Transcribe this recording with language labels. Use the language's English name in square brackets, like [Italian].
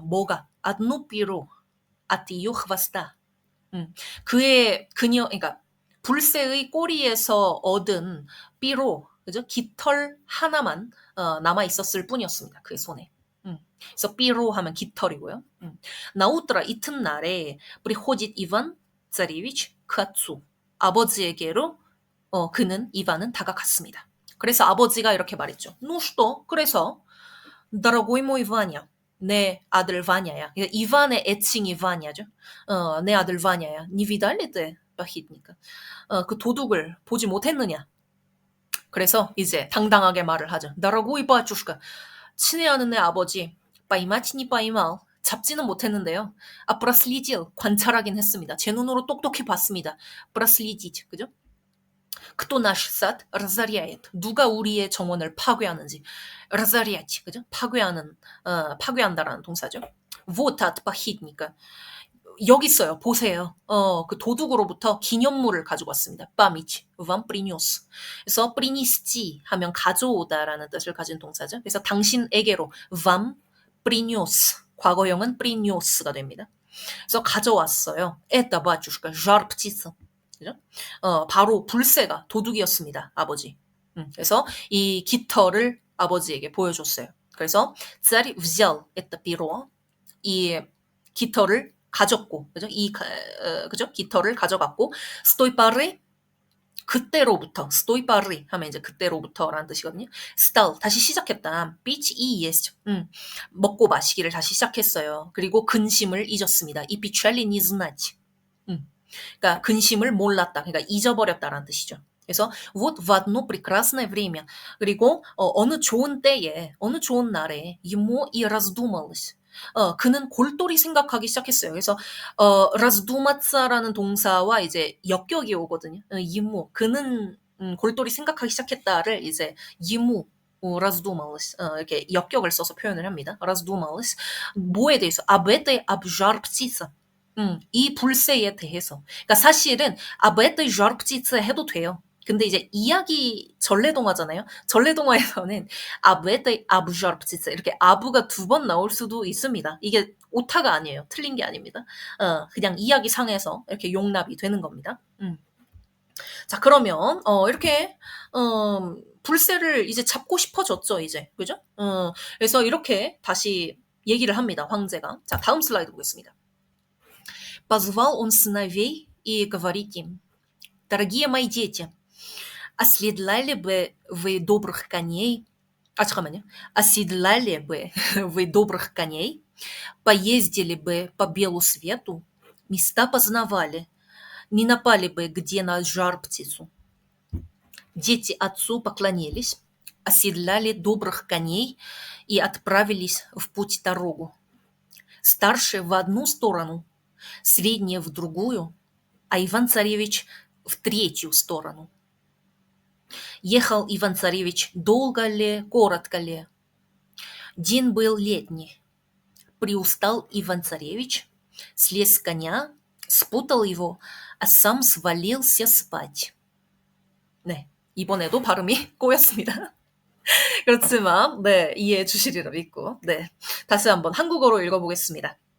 [Korean] 뭐가? [Russian] одно перо от ее хвоста. [Korean] 그러니까 불새의 꼬리에서 얻은 삐로, 그죠? 깃털 하나만 남아 있었을 뿐이었습니다. 그의 손에. 그래서 삐로 하면 깃털이고요. [Russian] 나우트라 [Korean] 이튿날에 [Russian] приходит Иван царевич к отцу. [Korean] 아버지에게로 그는 이반은 다가갔습니다. 그래서 아버지가 이렇게 말했죠. [Russian] Ну что? [Korean] 그래서 [Russian] дорогой мой Ваня, [Korean] 내 아들 바냐야. 이반의 애칭이 바냐죠. 내 아들 바냐야. [Russian] 니 видали ты похитника? [Korean] 그 도둑을 보지 못했느냐? 그래서 이제 당당하게 말을 하죠. [Russian] дорогой батюшка, [Korean] 친애하는 내 아버지, [Russian] поймать не поймал, [Korean] 잡지는 못했는데요. 아, проследил, 관찰하긴 했습니다. 제 눈으로 똑똑히 봤습니다. проследить, 그죠? [Russian] кто наш сад разоряет, [Korean] 누가 우리의 정원을 파괴하는지, разорять, 그죠? 파괴한다라는 동사죠. [Russian] вот от похитника, [Korean] 여기 있어요. 보세요. 그 도둑으로부터 기념물을 가지고 왔습니다. [Russian] память вам принес. [Korean] 그래서 принести 하면 가져오다라는 뜻을 가진 동사죠. 그래서 당신에게로 [Russian] вам принес, [Korean] 과거형은 принес가 됩니다. 그래서 가져왔어요. [Russian] это, батюшка, жар-птица. [Korean] 그죠? 바로 불새가 도둑이었습니다. 아버지. 그래서 이 깃털을 아버지에게 보여줬어요. 그래서 [Russian] царь взял это перо, [Korean] 이 깃털을 가졌고, 그죠? 그죠? 깃털을 가져갔고, 스토이파르, 그때로부터, 스토이파르 하면 이제 그때로부터라는 뜻이거든요. стал, 다시 시작했다. [Russian] пить и есть, [Korean] 먹고 마시기를 다시 시작했어요. 그리고 근심을 잊었습니다. [Russian] и печали не знать. [Korean] 그러니까 근심을 몰랐다. 그러니까 잊어버렸다라는 뜻이죠. [Russian] 그래서 вот в одно прекрасное время. [Korean] 그리고 어느 좋은 때에, 어느 좋은 날에 [Russian] ему и раздумалось. [Korean] 그는 골똘히 생각하기 시작했어요. 그래서 раздуматься 라는 동사와 이제 역격이 오거든요. ему, 그는 골똘히 생각하기 시작했다를 이제 [Russian] ему раздумалось, [Korean] 이렇게 역격을 써서 표현을 합니다. [Russian] раздумалось. [Korean] 뭐에 대해서? [Russian] об жар-птице. [Korean] 이 불새에 대해서. 그러니까 사실은 [Russian] об этой жар-птице [Korean] 해도 돼요. 근데 이제 이야기 전래동화잖아요. 전래동화에서는 [Russian] об жар-птице [Korean] 이렇게 아부가 2번 나올 수도 있습니다. 이게 오타가 아니에요. 틀린 게 아닙니다. 그냥 이야기상에서 이렇게 용납이 되는 겁니다. 자, 그러면 이렇게 불새를 이제 잡고 싶어졌죠, 이제. 그죠? 그래서 이렇게 다시 얘기를 합니다, 황제가. 자, 다음 슬라이드 보겠습니다. [Russian] Позвал он сыновей и говорит им: «Дорогие мои дети, оседлали бы вы добрых коней, [Korean] 잠깐만요. [Russian] Оседлали бы вы добрых коней, поездили бы по белу свету, места познавали, не напали бы где на жар-птицу». Дети отцу поклонились, оседлали добрых коней и отправились в путь дорогу. Старшие в одну сторону, средние в другую, а Иван-царевич в третью сторону. Ехал Иван-царевич долго ли, коротко ли. День был летний. Приустал Иван-царевич, слез с коня, спутал его, а сам свалился спать. [Korean] 네, 이번에도 발음이 꼬였습니다. 그렇지만 네, 이해해 주시리라 믿고 네, 다시 한번 한국어로 읽어보겠습니다.